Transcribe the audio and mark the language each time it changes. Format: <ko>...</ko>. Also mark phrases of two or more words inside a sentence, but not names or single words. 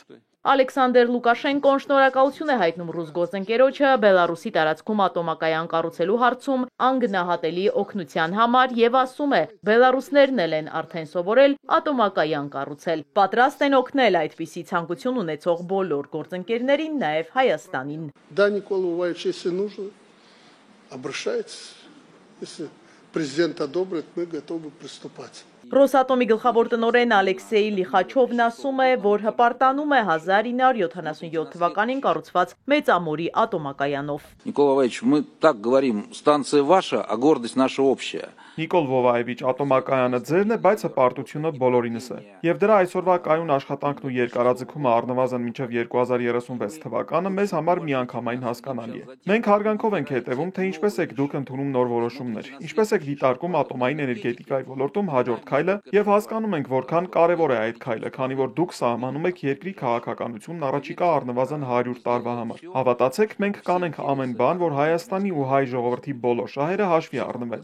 <hy>Ալեքսանդր Լուկաշենկոն շնորհակալություն է հայտնում ռուս գործընկերոջը Բելարուսի տարածքում ատոմակայան կառուցելու հարցում անգնահատելի օգնության համար եւ ասում է, բելարուսներն էլ են արդեն սովորել ատոմակայան կառուցել։ Պատրաստ են օգնել այդպիսի ցանկություն ունեցող բոլոր գործընկերներին, նաև Հայաստանին։</hy> <ru>Да, Никола Иванович, если нужно, обращайтесь. Если президент одобрит, мы готовы приступать.</ru> <hy>Ռոսատոմի գլխավոր տնօրեն Ալեքսեյ Լիխաչովն ասում է, որ հպարտանում է 1977 թվականին կառուցված Մեծամորի ատոմակայանով։</hy> <ru>Никола Иванович, мы так говорим, станция ваша, а гордость наша общая.</ru> <hy>Նիկոլ Վովայևիչ, ատոմակայանը ձերն է, բայց հպարտությունը բոլորինս է։ Եվ դրա այսօրվա կայուն աշխատանքն ու երկարաձգումը առնվազն մինչև 2036 թվականը մեզ համար միանգամայն հասկանալի է։ Մենք հարգանքով ենք հետևում, թե ինչպես եք դուք ընդունում նոր որոշումներ, ինչպես եք դիտարկում ատոմային էներգետիկայի ոլորտում հաջորդ քայլը եւ հասկանում ենք որքան կարեւոր է այդ քայլը, քանի որ դուք սահմանում եք երկրի քաղաքականությունն առաջիկա առնվազն 100 տարվա համար։ Հավատացեք, մենք կանենք ամեն բան, որ Հայաստանի ու հայ ժողովրդի բոլոր շահերը հաշվի առնվեն։</hy>